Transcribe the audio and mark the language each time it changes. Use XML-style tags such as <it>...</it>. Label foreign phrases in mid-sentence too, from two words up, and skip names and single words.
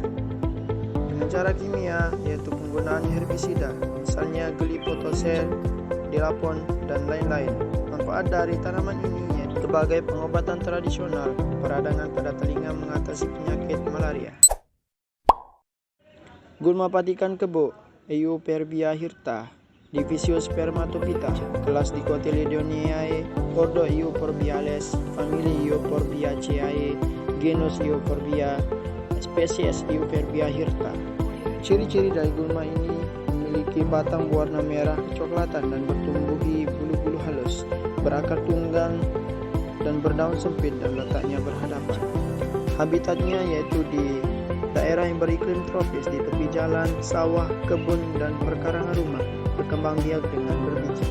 <id>Dengan cara kimia yaitu penggunaan herbisida, misalnya glifosat, dilapon, dan lain-lain. Manfaat dari tanaman ini yaitu sebagai pengobatan tradisional, peradangan pada telinga mengatasi penyakit malaria. Gulma patikan kebo, Euphorbia hirta, divisio Spermatophyta, kelas Dicotyledoniae, ordo Euphorbiales, famili Euphorbiaceae, genus Euphorbia, spesies Euphorbia hirta. Ciri-ciri dari gulma ini memiliki batang berwarna merah kecoklatan dan bertumbuhi bulu-bulu halus, berakar tunggang dan berdaun sempit dan letaknya berhadapan. Habitatnya yaitu di daerah yang beriklim tropis, di tepi jalan, sawah, kebun, dan perkarangan rumah, berkembang biak dengan berbiji.</id>